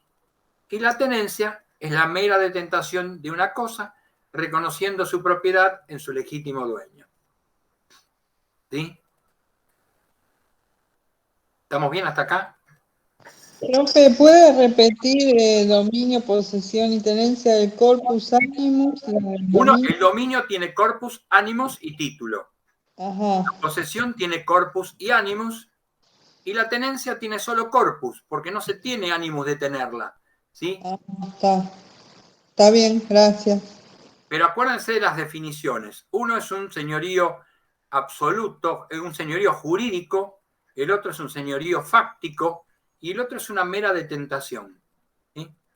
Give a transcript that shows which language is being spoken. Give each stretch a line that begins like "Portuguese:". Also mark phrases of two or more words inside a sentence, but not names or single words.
Spanish: Y la tenencia es la mera detentación de una cosa, reconociendo su propiedad en su legítimo dueño. ¿Sí? ¿Estamos bien hasta acá? Profe, ¿puede repetir dominio, posesión y tenencia del
Latin: corpus animus?
Spanish: El dominio tiene
Latin: corpus, animus
Spanish: y título. Ajá. La posesión tiene corpus y animus, y la tenencia tiene solo corpus, porque no se tiene animus de tenerla, ¿sí? Está bien, gracias. Pero acuérdense de las definiciones. Uno es un señorío absoluto, un señorío jurídico, el otro es un señorío fáctico y el otro es una mera detentación, ¿sí?